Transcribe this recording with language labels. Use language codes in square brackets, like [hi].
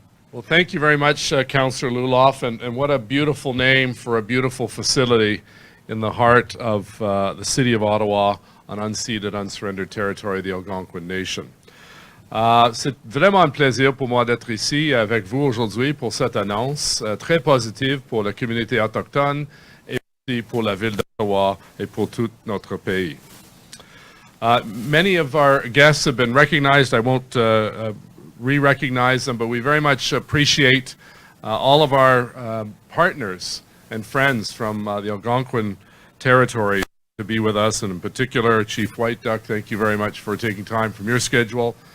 [en] Well, thank you very much, Councillor Luloff, and what a beautiful name for a beautiful facility in the heart of the city of Ottawa, on unceded, unsurrendered territory of the Algonquin Nation. [fr] C'est vraiment un plaisir pour moi d'être ici avec vous aujourd'hui pour cette annonce très positive pour la communauté autochtone et aussi pour la ville d'Ottawa et pour tout notre pays. [en] Many of our guests have been recognized. I won't re-recognize them, but we very much appreciate all of our partners and friends from the Algonquin territory to be with us, and in particular, Chief White Duck, thank you very much for taking time from your schedule.